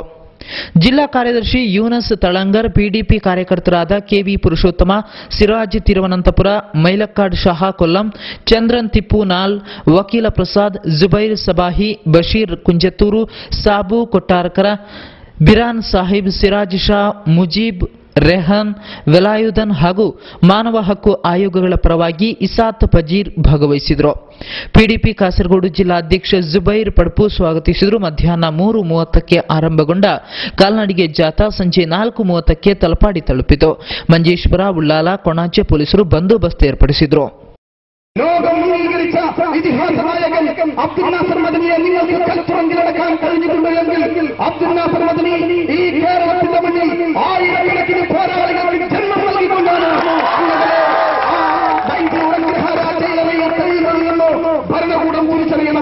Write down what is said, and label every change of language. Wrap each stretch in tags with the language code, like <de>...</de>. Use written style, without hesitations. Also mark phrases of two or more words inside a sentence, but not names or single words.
<kn>ಜಿಲ್ಲಾ ಕಾರ್ಯದರ್ಶಿ ಯೂನಸ್ ತಳಂಗರ್, ಪಿಡಿಪಿ ಕಾರ್ಯಕರ್ತರಾದ ಕೆವಿ ಪುರುಷೋತ್ತಮ, ಸಿರಾಜ್ ತಿರುವನಂತಪುರ, ಮೈಲಕ್ಕಾಡ್ ಶಹಾ ಕೊಲ್ಲಂ, ಚಂದ್ರನ್ ತಿಪ್ಪು ನಾಲ್, ವಕೀಲ ಪ್ರಸಾದ್, ಜುಬೈರ್ ಸಬಾಹಿ, ಬಶೀರ್ ಕುಂಜತ್ತೂರು, ಸಾಬು ಕೊಟ್ಟಾರಕರ, ಬಿರಾನ್ ಸಾಹಿಬ್, ಸಿರಾಜ್ ಶಾ, ಮುಜೀಬ್, ರೆಹಾನ್, ವೆಲಾಯುಧನ್ ಹಾಗೂ ಮಾನವ ಹಕ್ಕು ಆಯೋಗಗಳ ಪರವಾಗಿ ಇಸಾತ್ ಪಜೀರ್ ಭಾಗವಹಿಸಿದರು. ಪಿಡಿಪಿ ಕಾಸರಗೋಡು ಜಿಲ್ಲಾ ಅಧ್ಯಕ್ಷ ಜುಬೈರ್ ಪಡ್ಪು ಸ್ವಾಗತಿಸಿದರು. ಮಧ್ಯಾಹ್ನ 3:30ಕ್ಕೆ ಆರಂಭಗೊಂಡ ಕಾಲ್ನಡಿಗೆ ಜಾಥಾ ಸಂಜೆ 4:30ಕ್ಕೆ ತಲಪಾಡಿ ತಲುಪಿತು. ಮಂಜೇಶ್ವರ, ಉಳ್ಳಾಲ, ಕೊಣಾಜೆ ಪೊಲೀಸರು ಬಂದೋಬಸ್ತ್ ಏರ್ಪಡಿಸಿದರು.</kn> <ml>ഇതിഹാസ നായകൻ അബ്ദുൽ നാസർ മദനിയെ നിങ്ങൾക്ക് കൽപ്പുറങ്കിലടക്കാൻ കഴിഞ്ഞിട്ടുണ്ടെങ്കിൽ അബ്ദുൽ നാസർ മദനി ഈ കേരളത്തിന്റെ മണ്ണിൽ ആയിരക്കണക്കിന് പോരാളികൾക്ക് ജന്മം നൽകിക്കൊണ്ടാണ് ഭരണകൂടം കുറിച്ചറിയണം.</ml>